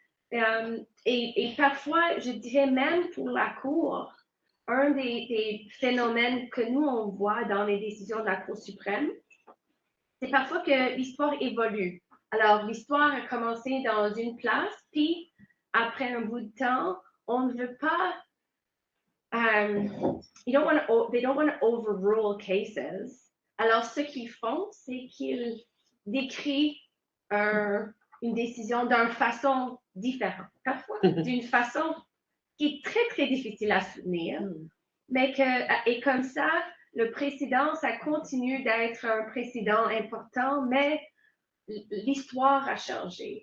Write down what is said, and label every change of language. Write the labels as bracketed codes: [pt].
[fr] Et parfois, je dirais même pour la Cour, un des phénomènes que nous, on voit dans les décisions de la Cour suprême, c'est parfois que l'histoire évolue. Alors, l'histoire a commencé dans une place, puis après un bout de temps, on ne veut pas. [en] They don't want to overrule cases. [fr] Alors, ce qu'ils font, c'est qu'ils décrivent une décision d'une façon différente, parfois d'une façon qui est très, très difficile à soutenir, mais et comme ça, le précédent, ça continue d'être un précédent important, mais l'histoire a changé.